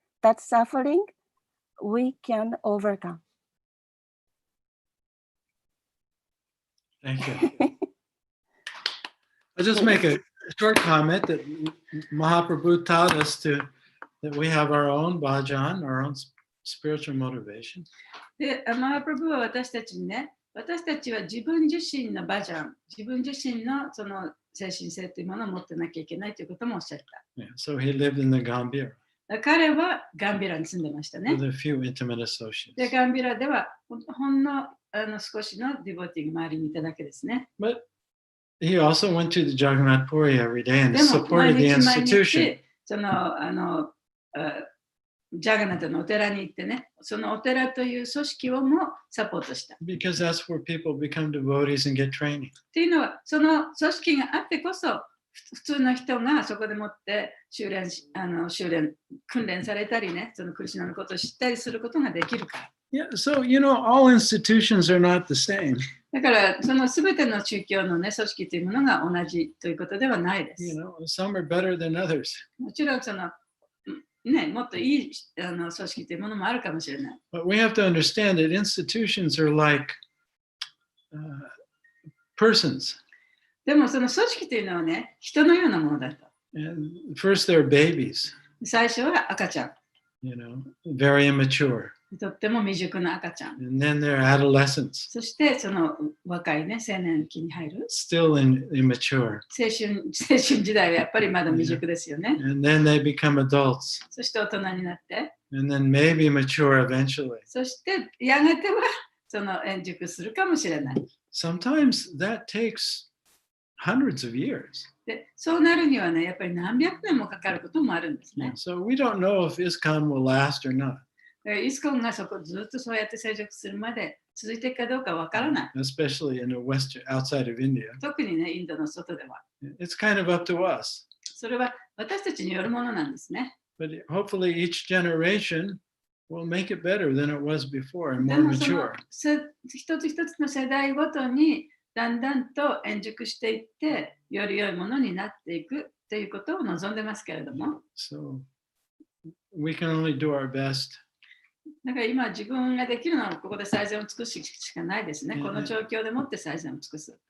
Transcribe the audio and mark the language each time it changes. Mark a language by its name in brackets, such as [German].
[English] That suffering we can overcome. Thank you. I'll just make a short comment that Mahaprabhu taught us that we have our own bhajan, our own spiritual motivation. [Japanese] で、マハプラブは私たちにね、私たちは自分自身のバジャン、自分自身のその精神性というものを持ってなきゃいけないということもおっしゃった。 [English] Yeah, so he lived in the Gambhira. [Japanese] 彼はガンビラに住んでましたね。 [English] With a few intimate associates. [Japanese] で、ガンビラではほんの少しのディボティが周りにいただけですね。 [English] But he also went to the Jagannath Puri every day and supported the institution. [Japanese] そのジャガナタのお寺に行ってね、そのお寺という組織をもサポートした。 [English] Because that's where people become devotees and get training. [Japanese] っていうのは、その組織があってこそ、普通の人がそこでもって修練訓練されたりね、そのクリシュナのことを知ったりすることができるから。 [English] Yeah, so, all institutions are not the same. [Japanese] だから、そのすべての宗教のね、組織というものが同じということではないです。 [English] Some are better than others. [Japanese] もちろん、ね、もっといい組織というものもあるかもしれない。 [English] But we have to understand that institutions are like persons. [Japanese] でも、その組織というのはね、人のようなものだと。 [English] And first, they're babies. [Japanese] 最初は赤ちゃん。 [English] Very immature. [Japanese] とっても未熟な赤ちゃん。 [English] And then they're adolescents. [Japanese] そしてその若いね、青年期に入る。 [English] Still immature. [Japanese] 青春時代はやっぱりまだ未熟ですよね。 [English] And then they become adults. [Japanese] そして大人になって。 [English] And then maybe mature eventually. [Japanese] そしてやがてはその円熟するかもしれない。 [English] Sometimes that takes hundreds of years. [Japanese] で、そうなるにはね、やっぱり何百年もかかることもあるんですね。 [English] So we don't know if ISKCON will last or not. [Japanese] イスコンがそこずっとそうやって成熟するまで続いていくかどうかわからない。 [English] Especially in the western, outside of India. [Japanese] 特にね、インドの外では。 [English] It's kind of up to us. [Japanese] それは私たちによるものなんですね。 [English] But hopefully each generation will make it better than it was before and more mature. [Japanese] 一つ一つの世代ごとにだんだんと円熟していってより良いものになっていくということを望んでますけれども。 [English] So we can only do our best. [Japanese] だから今自分ができるのはここで最善を尽くすしかないですね。この状況でもって最善を尽くす。